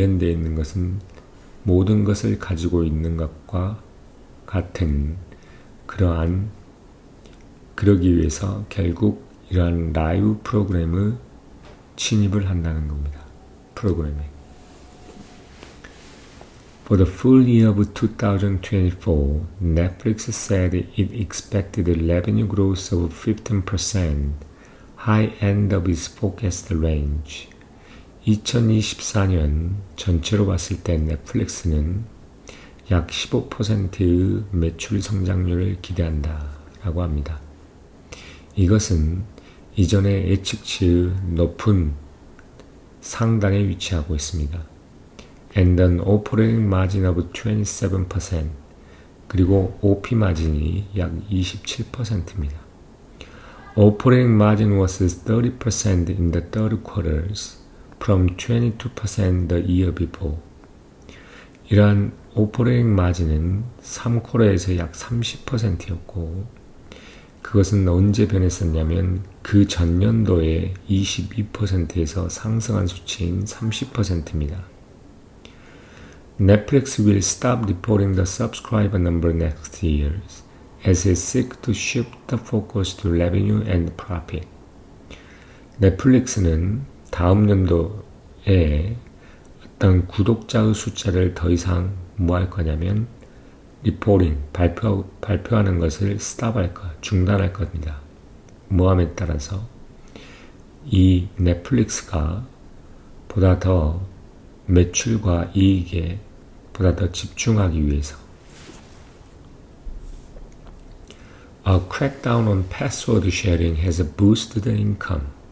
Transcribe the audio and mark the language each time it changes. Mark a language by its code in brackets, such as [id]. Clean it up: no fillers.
[ko] 있는 것은 모든 것을 가지고 있는 것과 같은 그러기 위해서 결국 이러한 라이브 프로그램의 침입을 한다는 겁니다. 프로그램에. [en] For the full year of 2024, Netflix said it expected revenue growth of 15%, high end of its forecast range. [ko] 2024년 전체로 봤을 때 넷플릭스는 약 15%의 매출 성장률을 기대한다 라고 합니다. 이것은 이전의 예측치의 높은 상단에 위치하고 있습니다. [en] And an operating margin of 27%, [ko] 그리고 OP 마진이 약 27%입니다. [en] Operating margin was 30% in the third quarters, from 22% the year before. [ko] 이러한 오퍼레이팅 마진은 3쿼터에서 약 30%였고 그것은 언제 변했었냐면 그 전년도에 22%에서 상승한 수치인 30%입니다. [en] Netflix will stop reporting the subscriber number next year as it seeks to shift the focus to revenue and profit. [ko] 넷플릭스는 다음 연도에 어떤 구독자의 숫자를 더 이상 뭐 할 거냐면 리포팅, 발표하는 것을 스탑할 거, 중단할 겁니다. 뭐함에 따라서 이 넷플릭스가 보다 더 매출과 이익에 보다 더 집중하기 위해서 [en] A crackdown on password sharing has boosted income.